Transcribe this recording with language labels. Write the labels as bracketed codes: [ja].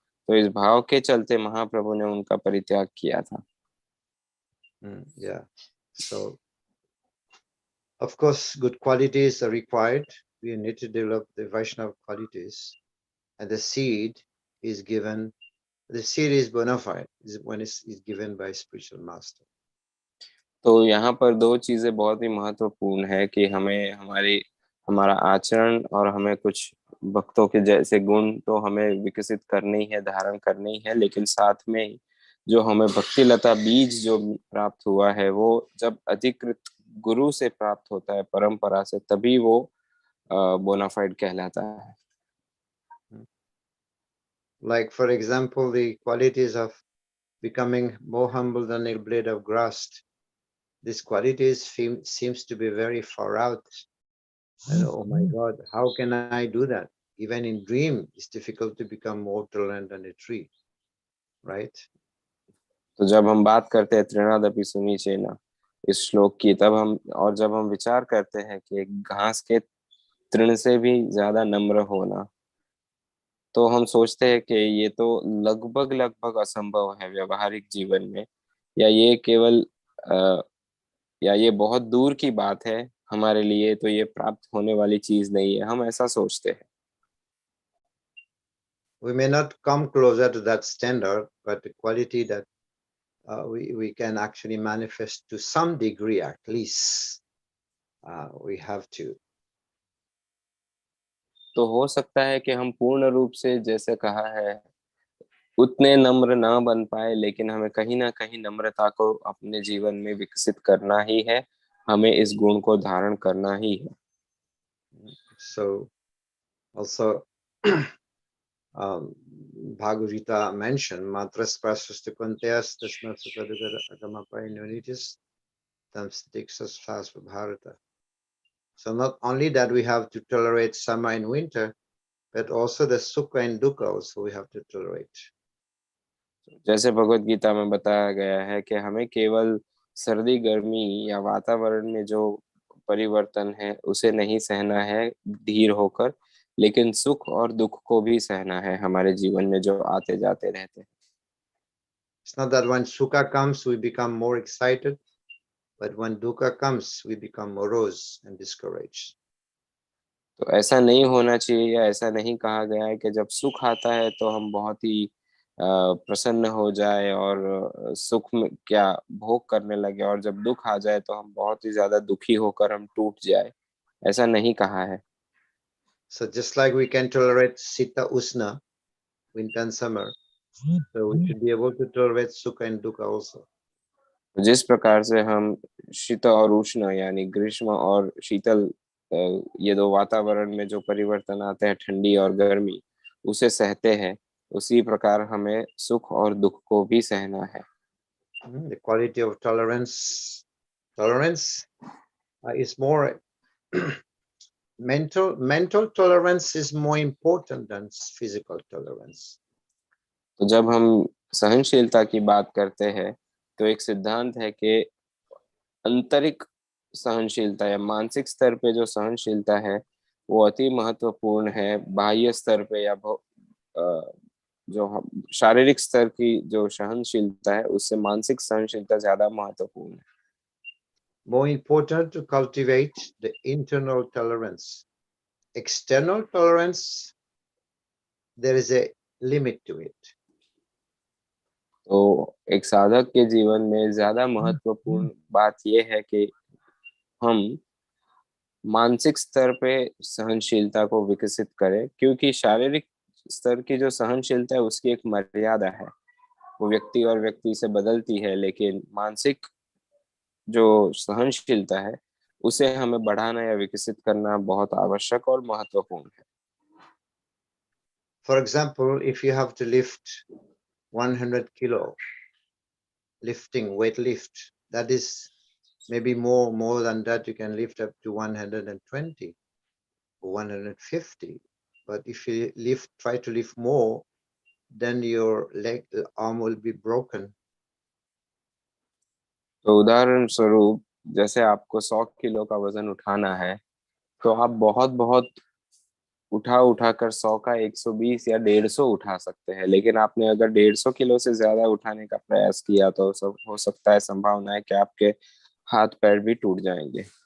[hi] तो इस भाव के चलते महाप्रभु ने उनका परित्याग किया था। [en] Yeah. So, of course, good qualities are required. We need to develop the Vaishnava qualities, and the seed is given. The seed is bona fide when it's given by spiritual master. [hi] तो यहाँ पर दो चीजें बहुत ही महत्वपूर्ण है कि हमें हमारा आचरण और हमें कुछ भक्तों के जैसे गुण तो हमें विकसित करने ही है, धारण करने ही है, लेकिन साथ में जो हमें भक्ति लता बीज जो प्राप्त हुआ है वो जब अधिकृत गुरु से प्राप्त होता है परंपरा से, तभी वो बोनाफाइड कहलाता है। [en] Like, for example, the qualities of becoming more humble than a blade of grass. These qualities seems to be very far out. And oh my God, how can I do that? Even in dream, it's difficult to become more tolerant than a tree, right? [hi] तो जब हम बात करते हैं [sa] तृणादपि सुनीचेना [hi] इस श्लोक की, तब जब हम विचार करते हैं कि एक घास के तृण से भी ज्यादा नम्र होना, तो हम सोचते हैं कि ये तो लगभग लगभग असंभव है व्यवहारिक जीवन में, या ये केवल या ये बहुत दूर की बात है हमारे लिए, तो ये प्राप्त होने वाली चीज नहीं है, हम ऐसा सोचते हैं। [en] We may not come closer to that standard, but the quality that we can actually manifest to some degree, at least, we have to. [hi] तो हो सकता है कि हम पूर्ण रूप से जैसे कहा है उतने नम्र ना बन पाए, लेकिन हमें कहीं ना कहीं नम्रता को अपने जीवन में विकसित करना ही है, हमें इस गुण को धारण करना ही है। [en] So also Bhagavad Gita mentioned [sa] matras prasasta kvanteas tasmat sukadagara agamapainonitis tamstiksas bharata. [en] So not only that we have to tolerate summer and winter, but also the sukha and dukkha also we have to tolerate. [hi] जैसे भगवत गीता में बताया गया है कि हमें केवल सर्दी गर्मी या वातावरण में जो परिवर्तन है उसे नहीं सहना है धीर होकर, लेकिन सुख और दुख को भी सहना है हमारे जीवन में जो आते जाते रहते हैं। [en] It's not that when sukha comes we become more excited, but when dukkha comes we become morose and discouraged. [hi] तो ऐसा नहीं होना चाहिए, या ऐसा नहीं कहा गया है कि जब सुख आता है तो हम बहुत ही प्रसन्न हो जाए और सुख में क्या भोग करने लगे, और जब दुख आ जाए तो हम बहुत ही ज्यादा दुखी होकर हम टूट जाए। ऐसा नहीं कहा है। [en] So just like we can tolerate sita usna, winter and summer, so we should be able to tolerate sukha and dukkha also. [hi] जिस प्रकार से हम शीत और उष्ण यानी ग्रीष्म और शीतल, ये दो वातावरण में जो परिवर्तन आते हैं, ठंडी और गर्मी, उसे सहते हैं, उसी प्रकार हमें सुख और दुख को भी सहना है। [en] The quality of tolerance is more mental tolerance is more important than physical tolerance. [hi] तो जब हम सहनशीलता की बात करते हैं तो एक सिद्धांत है कि आंतरिक सहनशीलता या मानसिक स्तर पे जो सहनशीलता है वो अति महत्वपूर्ण है। बाह्य स्तर पे या जो शारीरिक स्तर की जो सहनशीलता है उससे मानसिक सहनशीलता ज्यादा महत्वपूर्ण है। [en] More important to cultivate the internal tolerance. External tolerance, there is a limit to it. [hi] तो एक साधक के जीवन में ज्यादा महत्वपूर्ण बात यह है कि हम मानसिक स्तर पे सहनशीलता को विकसित करें, क्योंकि शारीरिक स्तर की जो सहनशीलता है उसकी एक मर्यादा है, वो व्यक्ति और व्यक्ति से बदलती है, लेकिन मानसिक जो सहनशीलता है उसे हमें बढ़ाना या विकसित करना बहुत आवश्यक और महत्वपूर्ण है। [en] For example, if you have to lift 100 kilo, weight lift, that is maybe more than that, you can lift up to 120 or 150. But if you try to lift more, then your arm will be broken. [hi] तो उदाहरण स्वरूप जैसे आपको 100 kilo का वजन उठाना है, तो आप बहुत बहुत उठाकर 100 का 120 या 150 उठा सकते हैं, लेकिन आपने अगर 150 किलो से ज्यादा उठाने का प्रयास किया तो सब हो सकता है, संभावना है कि आपके हाथ पैर भी टूट जाएंगे।